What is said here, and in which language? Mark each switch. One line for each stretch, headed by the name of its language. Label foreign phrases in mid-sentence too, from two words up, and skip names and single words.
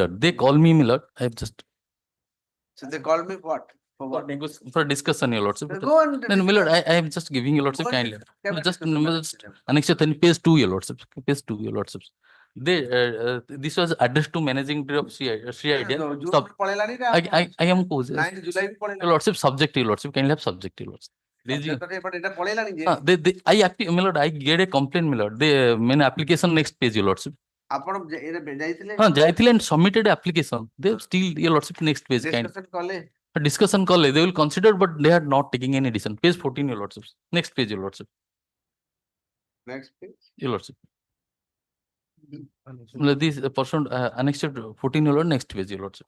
English: They call me, Milord. I have just So they call me what? For what? for discussion, your Lordship. Go on. No, Milord, I am just giving your Lordship Go on, kindly. have a Just discussion about just it. Annex 10, page 2, your Lordship. Page 2, your Lordship. This was addressed to managing director of CID. No, June Stop.
Odia: ବି ପଳେଇଲାଣି ରେ,
English: I am posing.
Odia: 9 July ବି
English: Your
Odia: ପଳେଇଲାଣି।
English: Lordship, subject, your Lordship. Kindly have subject, your Lordship.
Odia: ଏଟା ପଳେଇଲାଣି ଯେ।
English: Milord, I get a complaint, Milord. They main application next page, your Lordship.
Odia: ଆପଣ ଯାଇଥିଲେ
English: Jaitil and submitted application. They still, your Lordship, next page. Kind.
Odia: discussion କଲେ।
English: A discussion call, they will consider, but they are not taking any decision. Page 14, your Lordship. Next page, your Lordship. Next page. Your Lordship. This person annexed 14, your Lord, next page, your Lordship.